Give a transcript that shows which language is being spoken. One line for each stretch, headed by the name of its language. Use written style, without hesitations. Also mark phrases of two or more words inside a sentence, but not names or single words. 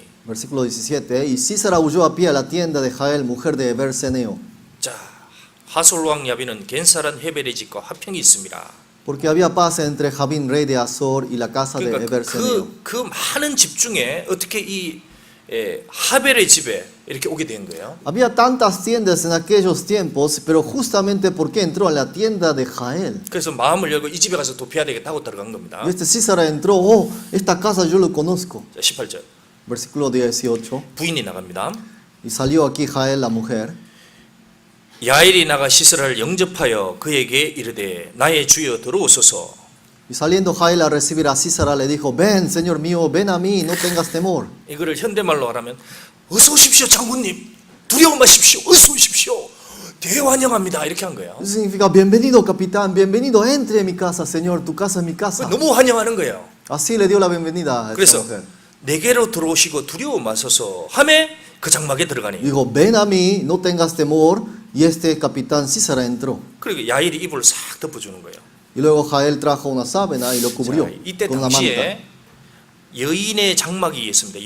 Spanish: Versículo 17. Y Sísara huyó a pie a la tienda de Jael, mujer de Eberseneo,
Korean: 자, 하솔왕 야빈은 겐사란 헤벨의 집과 화평이 있습니다.
Spanish: porque había paz entre Jabín, rey de Azor, y la casa de
Korean: 그러니까
Spanish: Eberseneo.
Korean: 그 많은 집 중에 어떻게 이 하벨의 집에 이렇게 오게 된 거예요?
Spanish: Había tantas tiendas en aquellos tiempos, pero justamente porque entró a la tienda de Jael.
Korean: 그래서 마음을 열고 이 집에 가서 도피해야 되겠다고 들어간 겁니다.
Spanish: Y este Sísara entró, oh, esta casa yo lo conozco.
Korean: 자, 18절.
Spanish: Versículo 18.
Korean: 부인이 나갑니다.
Spanish: Y salió aquí Jael, la mujer.
Korean: 야일이 나가 시스라를 영접하여 그에게 이르되 나의 주여 들어오소서.
Spanish: Y saliendo Jael a recibir a Sísara, le dijo, ven, Señor mío, ven a mí, no tengas temor.
Korean: 이거를 현대말로 하라면 어서 오십시오 장군님, 두려워 마십시오, 어서 오십시오, 대환영합니다 이렇게 한 거예요.
Spanish: Eso significa, bienvenido, capitán, bienvenido, entre en mi casa, Señor, tu casa es mi casa.
Korean: 너무 환영하는 거예요.
Spanish: Así le dio la bienvenida a esta
Korean: 그래서
Spanish: mujer.
Korean: 내게로 들어오시고 두려워 마소서 하매 그 장막에 들어가니.
Spanish: Dijo, ven a mí, no tengas temor. Y este capitán Sísara entró.
Korean: 그리고 야일이 이불을 싹 덮어주는 거예요.
Spanish: Y luego Jael trajo una sábana y lo cubrió
Korean: 자, 이때
Spanish: con una manta.
Korean: 당시에 여인의 장막이 있습니다.